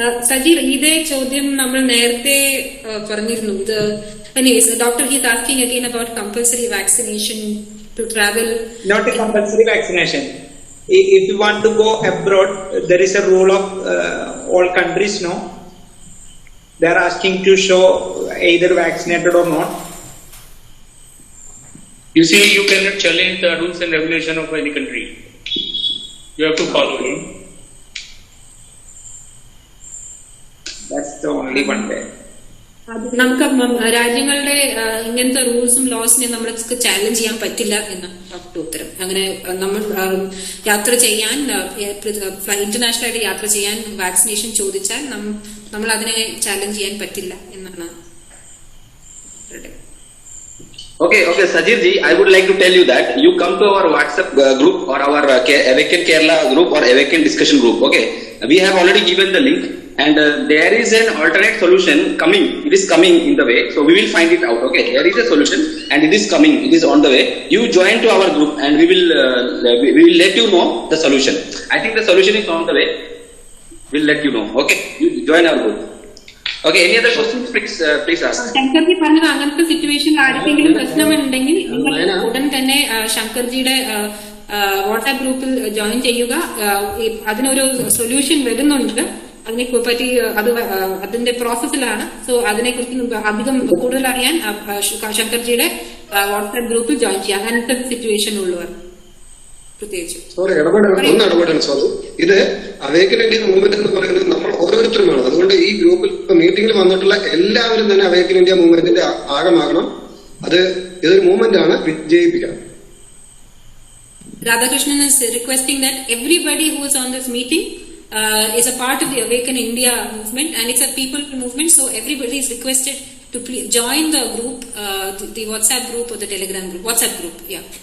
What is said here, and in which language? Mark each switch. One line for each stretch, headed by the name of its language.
Malayalam: സജീർ, ഇതേ ചോദ്യം നമ്മൾ നേരത്തെ പറഞ്ഞിരുന്നു.
English: Doctor, he is asking again about compulsory vaccination to travel. Not a compulsory vaccination. If you want to go abroad, there is a rule of all countries, no? They are asking to show either vaccinated or not. You see, you cannot challenge the rules and regulation of any country. You have to follow them. That's the only one way.
Malayalam: നമുക്ക് രാജ്യങ്ങളുടെ ഇങ്ങനത്തെ റൂൾസും ലോസിനെ നമ്മൾക്ക് challenge ചെയ്യാൻ പറ്റില്ല എന്ന് doctor ഉത്തരം. അങ്ങനെ നമ്മൾ യാത്ര ചെയ്യാൻ, ഇന്റർനാഷണൽ ആയിട്ട് യാത്ര ചെയ്യാൻ വാക്സിനേഷൻ ചോദിച്ചാൽ നമ്മൾ അതിനെ ചാലഞ്ച് ചെയ്യാൻ പറ്റില്ല എന്നാണ്.
English: Okay, Sajid ji, I would like to tell you that you come to our WhatsApp group or our Awaken Kerala group or Awaken discussion group. Okay, we have already given the link, and there is an alternate solution coming. It is coming in the way, so we will find it out. Okay, there is a solution, and it is coming. It is on the way. You join to our group, and we will let you know the solution. I think the solution is on the way. We'll let you know. Okay, you join our group. Okay, any other questions? Please ask.
Malayalam: Shankarji പറഞ്ഞത് അങ്ങനത്തെ സിറ്റുവേഷനിൽ ആർക്കെങ്കിലും പ്രശ്നമുണ്ടെങ്കിൽ നിങ്ങൾ ഉടൻ തന്നെ ശങ്കർജിയുടെ WhatsApp ഗ്രൂപ്പിൽ join ചെയ്യുക. അതിനൊരു സൊല്യൂഷൻ വരുന്നുണ്ട്. അതിനെ പറ്റി അതിന്റെ പ്രോസസ്സിലാണ്. സോ അതിനെക്കുറിച്ച് അധികം കൂടുതൽ അറിയാൻ ശങ്കർജിയുടെ വാട്സ്ആപ്പ് ഗ്രൂപ്പിൽ ജോയിൻ ചെയ്യാം. അങ്ങനത്തെ സിറ്റുവേഷൻ ഉള്ളവർ പ്രത്യേകിച്ച്. സോറി, ഇടപെടൽ സോറി. ഇത് അവേക്കൻ ഇന്ത്യ മൂവ്മെന്റ് എന്ന് പറയുന്നത് നമ്മൾ ഓരോരുത്തരുമാണ്. അതുകൊണ്ട് ഈ ഗ്രൂപ്പിൽ മീറ്റിംഗിൽ വന്നിട്ടുള്ള എല്ലാവരും തന്നെ അവേക്കൻ ഇന്ത്യ മൂവ്മെന്റിന്റെ ഭാഗമാകണം. ഇതൊരു മൂവ്മെന്റ് ആണ്, വിജയിപ്പിക്കണം.
English: Radhakrishnan is requesting that everybody who is on this meeting is a part of the Awaken India movement, and it's a people movement, so everybody is requested to join the group, the WhatsApp group or the Telegram group. WhatsApp group, yeah.